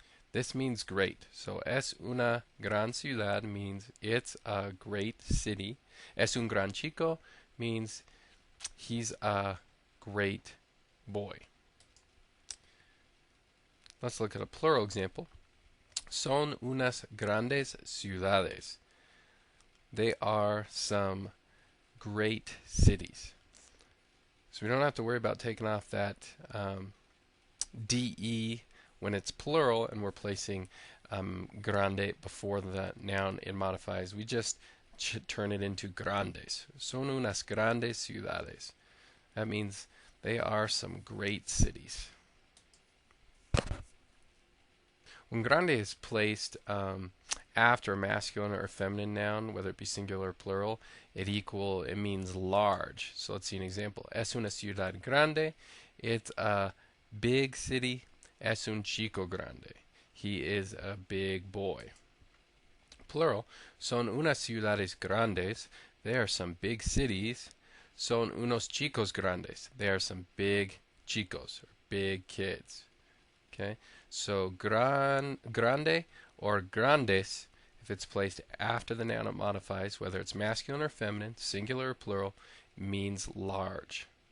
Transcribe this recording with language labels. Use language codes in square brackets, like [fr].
[en] This means great. So [es] es una gran ciudad [en] means it's a great city. [es] Es un gran chico [en] means he's a great boy. Let's look at a plural example. [es] Son unas grandes ciudades. [en] They are some great cities. So we don't have to worry about taking off that de when it's plural and we're placing grande before the noun it modifies. We just turn it into grandes. [es] Son unas grandes ciudades. [en] That means they are some great cities. When grande is placed after a masculine or feminine noun, whether it be singular or plural, it means large. So let's see an example. [es] Es una ciudad grande. [en] It's a big city. [es] Es un chico grande. [en] He is a big boy. Plural. [es] Son unas ciudades grandes. [en] They are some big cities. [es] Son unos chicos grandes. [en] They are some big chicos, or big kids. Okay, so grande or grandes, if it's placed after the noun it modifies, whether it's masculine or feminine, singular or plural, means large.